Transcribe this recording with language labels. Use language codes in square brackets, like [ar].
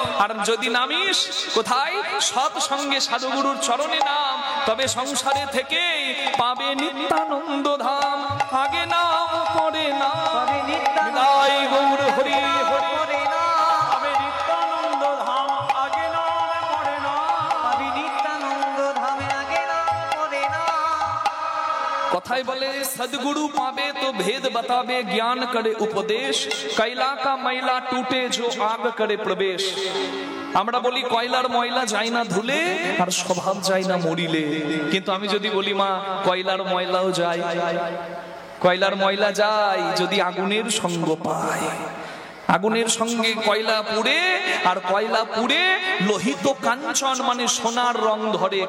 [bn] আর যদি নামিস কোথায়? সৎ সঙ্গে সাধুগুরুর চরণে নাম, তবে সংসারে থেকে পাবে নিত্যানন্দ ধাম। আগে নাম পরে না, নিতাই গৌর হরি হরি। নিত্যানন্দ ধাম আগে নাম পড়ে না, নিত্যানন্দ ধামে আগে নাম পড়ে না। কথায় বলে [hi] सदगुरु पावे तो भेद बतावे, ज्ञान करे उपदेश, कैला का मैला टूटे जो आग करे प्रवेश। [bn] আমরা বলি কয়লার ময়লা যায় না ধুলে, আর স্বভাব যায় না মরিলে। কিন্তু আমি যদি বলি মা, কয়লার ময়লাও যায়, কয়লার ময়লা যায় যদি আগুনের সঙ্গ পায়। আগুনের সঙ্গে কয়লা পুড়ে, আর কয়লা পুড়ে লোহিত কাঞ্চন মানে সোনার রং ধরে।